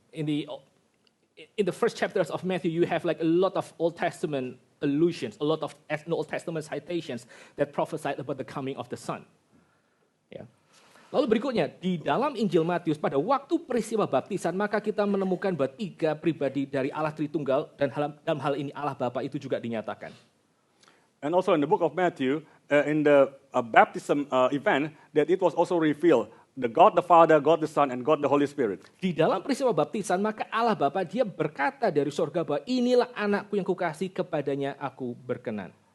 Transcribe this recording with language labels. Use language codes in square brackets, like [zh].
[en] In the first chapters of Matthew, you have like a lot of Old Testament allusions, a lot of Old Testament citations that prophesied about the coming of the Son. Ya. [id] Lalu berikutnya, di dalam Injil Matius, pada waktu peristiwa baptisan, maka kita menemukan bahwa 3 pribadi dari Allah Tritunggal, dan dalam hal ini Allah Bapa itu juga dinyatakan. [en] And also in the book of Matthew, in the baptism event, that it was also revealed, the God the Father, God the Son, and God the Holy Spirit. [id] Di dalam peristiwa baptisan, maka Allah Bapa dia berkata dari sorga bahwa inilah anakku yang kukasih, kepadanya aku berkenan.